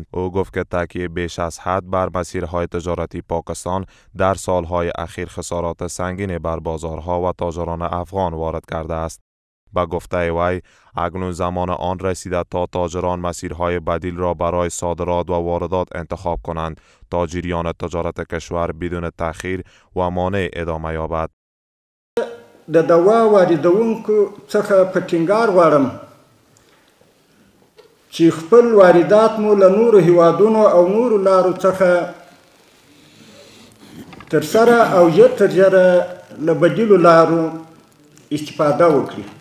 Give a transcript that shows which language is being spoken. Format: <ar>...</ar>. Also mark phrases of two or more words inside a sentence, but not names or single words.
<fa>او گفت که تکیه بیش از حد بر مسیرهای تجارتی پاکستان در سالهای اخیر خسارات سنگینی بر بازارها و تاجران افغان وارد کرده است. با گفته وی، اکنون زمان آن رسیده تا تاجران مسیرهای بدیل را برای صادرات و واردات انتخاب کنند تا جریان تجارت کشور بدون تأخیر و مانع ادامه یابد.</fa> <ps>د دوا واردونکو څخه په ټینګار غواړم چې خپل واردات مو له نورو هیوادونو او نورو لارو څخه ترسره او ژر تر ژره له بدیلو لارو استفاده وکړي.</ps>